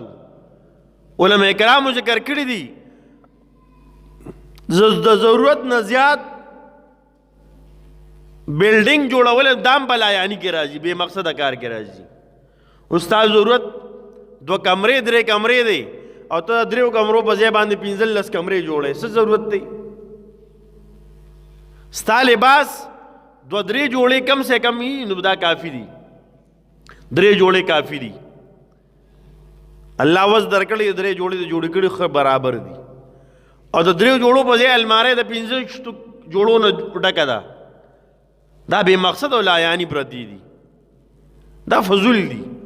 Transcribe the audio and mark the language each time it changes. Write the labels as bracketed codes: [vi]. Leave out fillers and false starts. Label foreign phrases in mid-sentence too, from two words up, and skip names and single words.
[ps] علما کرامو ذکر کړي دي د ضرورت نه زیات بلډینګ جوړول دام په لایعنی کې راځي، بې مقصده کار کې راځي. استاد ضرورت 2 کمرې 3 کمرې دی او ته 3 کمرو په ځای باندې 15 کمرې جوړې، څه ضرورت دی؟ ستا لباس 2-3 جوړې [ur] کم سے کم ہی [ps] نو دا کافی دي. 3 جوړې کافی دي. الله وز درکړي 3 جوړې د جوړې کړي خو برابر دي. او د 3 جوړو په ځای الماره د 15 جوړو نه ډکه ده. دا بې مقصد او لایعنی پرتی دي، دا فضول دي.